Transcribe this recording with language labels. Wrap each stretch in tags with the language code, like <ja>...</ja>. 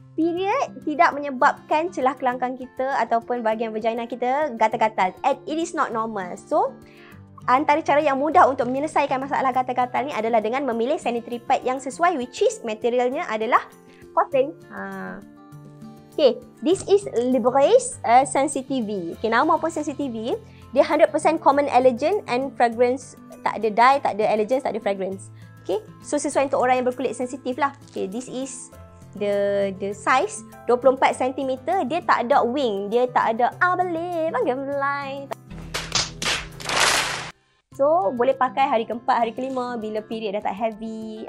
<ms>Period tidak menyebabkan celah kelangkang kita ataupun bahagian vagina kita gatal-gatal.</ms> <en>And it is not normal.</en> <ms>So, antara cara yang mudah untuk menyelesaikan masalah gatal-gatal ni adalah dengan memilih sanitary pad yang sesuai,</ms> <en>which is</en> <ms>materialnya adalah cotton.</ms> <en>Okay, this is Librace Sensitive. Okay,</en> <ms>nama pun</ms> <en>Sensitive.</en> <ms>Dia</ms> <en>100% common allergen and fragrance.</en> <ms>Tak ada dye, tak ada allergens, tak ada fragrance. Okay, so sesuai untuk orang yang berkulit sensitif lah.</ms> <en>Okay, this is the size 24 cm.</en> <ms>Dia tak ada wing, dia tak ada</ms> <en>I believe I can fly.</en> <ms>So boleh pakai hari keempat, hari kelima bila period dah tak heavy.</ms>